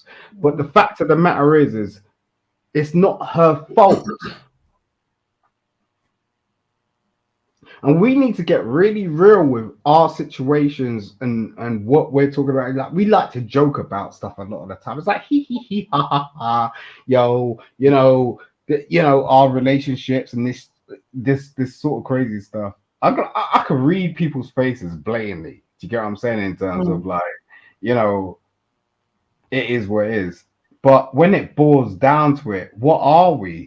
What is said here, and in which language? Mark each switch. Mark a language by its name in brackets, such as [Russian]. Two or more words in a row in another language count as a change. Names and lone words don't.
[English] But the mm, fact of the matter is it's not her fault. And we need to get really real with our situations and what we're talking about. Like we like to joke about stuff a lot of the time. It's like hee hee hee ha ha ha, yo, our relationships and this sort of crazy stuff. I can read people's faces blatantly. Do you get what I'm saying? In terms mm, of like, you know, it is what it is. But when it boils down to it, what are we?